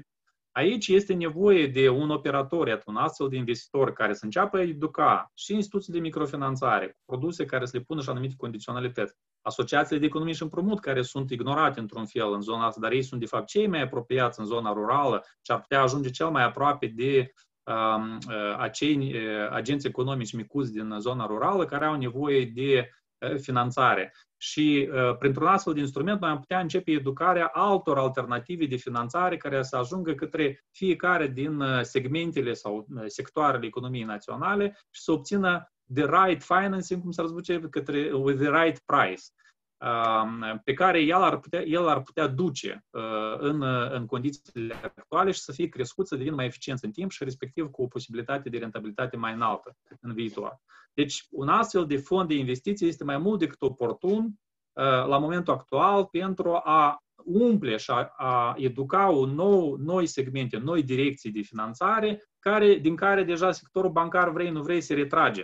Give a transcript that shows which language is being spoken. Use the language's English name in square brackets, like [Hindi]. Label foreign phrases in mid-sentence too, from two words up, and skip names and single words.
[Romanian] Aici este nevoie de un operator, un astfel de investitor care să înceapă a educa și instituții de microfinanțare, cu produse care să le pună și anumite condiționalități, asociațiile de economie și împrumut care sunt ignorate într-un fel în zona asta, dar ei sunt de fapt cei mai apropiați în zona rurală și ar putea ajunge cel mai aproape de acei agenți economici micuți din zona rurală care au nevoie de finanțare. Și printr-un astfel de instrument noi am putea începe educarea altor alternative de finanțare care să ajungă către fiecare din segmentele sau sectoarele economiei naționale și să obțină [English] the right financing, [Romanian] cum s-ar zice, [English] with the right price, [Romanian] pe care el ar putea duce în condițiile actuale și să fie crescut, să devină mai eficient în timp și respectiv cu o posibilitate de rentabilitate mai înaltă în viitor. Deci, un astfel de fond de investiții este mai mult decât oportun la momentul actual pentru a umple și a educa noi segmente, noi direcții de finanțare, din care deja sectorul bancar, vrei nu vrei, se retrage.